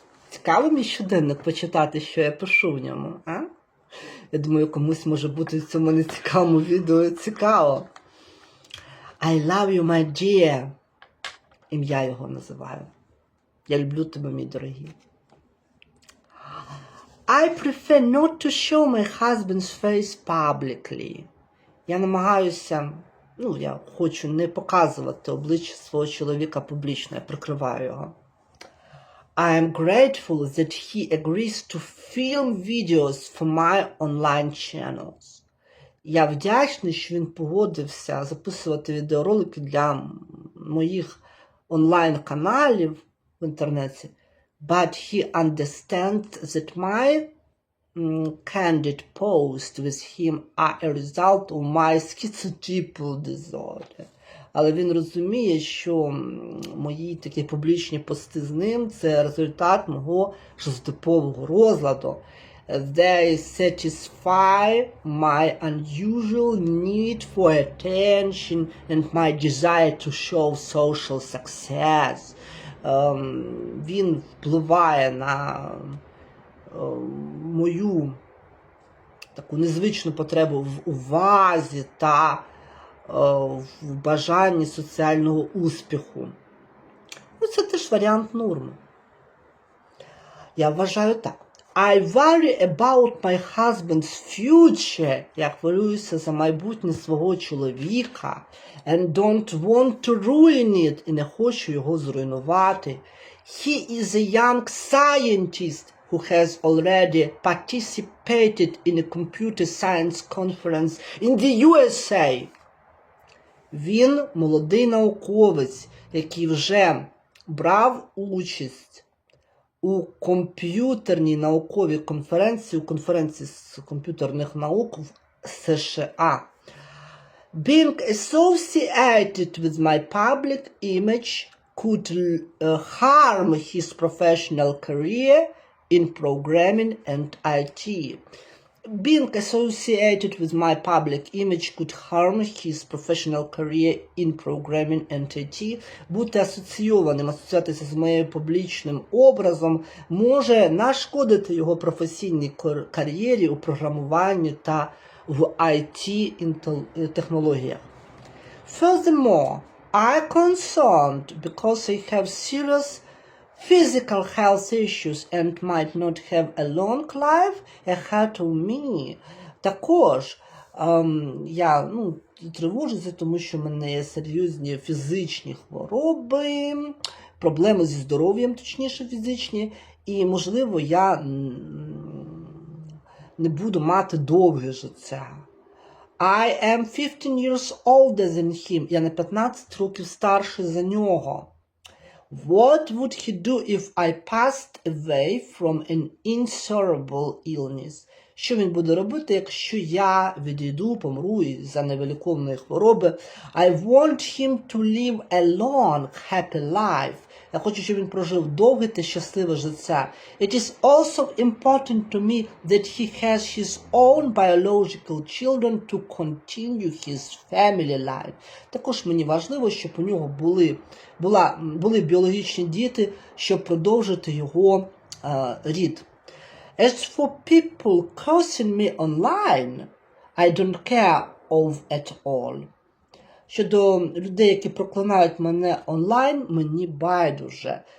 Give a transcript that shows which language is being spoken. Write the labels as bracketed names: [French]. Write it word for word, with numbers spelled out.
[Ukrainian] Цікаво мій щоденник почитати, що я пишу в ньому, а? Я думаю, комусь може бути в цьому нецікавому відео цікаво. [English] I love you, my dear. [Ukrainian] Ім'я його називаю. Я люблю тебе, мій дорогий. [English] I prefer not to show my husband's face publicly. [Ukrainian] Я намагаюся, ну, я хочу не показувати обличчя свого чоловіка публічно, я прикриваю його. [English] I am grateful that he agrees to film videos for my online channels. [Ukrainian] Я вдячний, що він погодився записувати відеоролики для м- моїх онлайн-каналів в інтернеті. [English] But he understands that my м, candid posts with him are a result of my schizotypal disorder. [Ukrainian] Але він розуміє, що м, мої такі публічні пости з ним це результат мого шизотипового розладу. [English] They satisfy my unusual need for attention and my desire to show social success. [Ukrainian] Ем, Він впливає на е, мою таку незвичну потребу в увазі та е, в бажанні соціального успіху. Ну, це теж варіант норми. Я вважаю так. [English] I worry about my husband's future. [Ukrainian] Я хвилююся за майбутнє свого чоловіка. [English] And don't want to ruin it. [Ukrainian] І не хочу його зруйнувати. [English] He is a young scientist who has already participated in a computer science conference in the ю ес ей. [Ukrainian] Він молодий науковець, який вже брав участь у комп'ютерній науковій конференції, у конференції з комп'ютерних наук в США. [English] Being associated with my public image could uh, harm his professional career in programming and ай ті. Being associated with my public image could harm his professional career in programming and ай ті. [Ukrainian] Бути асоційованим, асоціюватися з моїм публічним образом може нашкодити його професійній кар- кар'єрі у програмуванні та в ай ті інтел- е, технологіях. [English] Furthermore, I concerned because I have serious physical health issues and might not have a long life ahead of me. [Ukrainian] Також ем, я ну, тривожуся, тому що в мене є серйозні фізичні хвороби, проблеми зі здоров'ям, точніше фізичні, і можливо я м, не буду мати довге життя. [English] I am fifteen years older than him. [Ukrainian] Я на п'ятнадцять років старший за нього. [English] What would he do if I passed away from an incurable illness? [Ukrainian] Що він буде робити, якщо я відійду, помру із-за невиліковної хвороби? [English] I want him to live a long, happy life. [Ukrainian] Я хочу, щоб він прожив довге та щасливе життя. [English] It is also important to me that he has his own biological children to continue his family life. [Ukrainian] Також мені важливо, щоб у нього були, була, були біологічні діти, щоб продовжити його е, рід. [English] As for people cursing me online, I don't care of at all. [Ukrainian] щодо людей, які проклинають мене онлайн, мені байдуже.